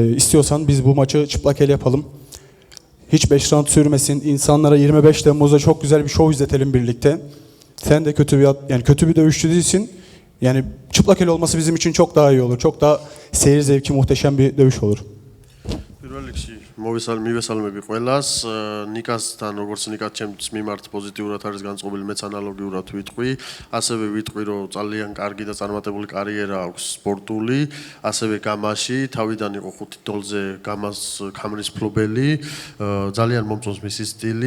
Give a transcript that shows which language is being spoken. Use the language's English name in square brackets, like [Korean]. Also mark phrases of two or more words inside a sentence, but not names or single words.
[Turkish] İstiyorsan biz bu maçı çıplak el yapalım. Hiç 5 round sürmesin. İnsanlara 25 Temmuz'da çok güzel bir şov izletelim birlikte. Sen de kötü bir dövüşçü değilsin. Yani çıplak el olması bizim için çok daha iyi olur. Çok daha seyir zevki muhteşem bir dövüş olur. [Georgian] მივესალმები ყველას. ნიკასთან, როგორც ნიკას ჩემს მიმართ პოზიტიურად არის განწყობილი, მეც ანალოგიურად ვიტყვი. ასევე ვიტყვი, რომ ძალიან კარგი და წარმატებული კარიერა აქვს სპორტული, ასევე გამაში, თავიდან იყო 5 თითოლზე გამას კამრის ფლობელი, ძალიან მომწონს მისი სტილი.